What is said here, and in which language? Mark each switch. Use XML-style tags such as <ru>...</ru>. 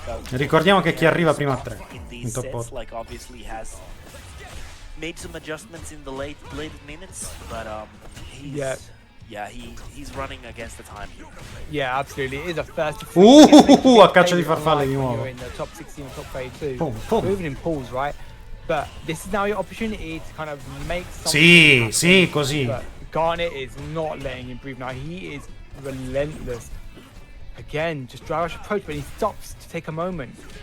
<it>Ricordiamo che chi arriva prima a 3 in top 8.</it> <en>Made some adjustments in the late minutes, but he's running against the time here. Yeah, absolutely. It is a first.</en> <it>A caccia di farfalle di nuovo.</it> <en>In the top 16 or top 32. Moving in pools, right? But this is now your opportunity to kind of make something.</en> <it>Sì, così.</it> <en>But Garnet is not letting him breathe now. He is relentless. Again, just dry rush approach, but he stops to take a moment.</en>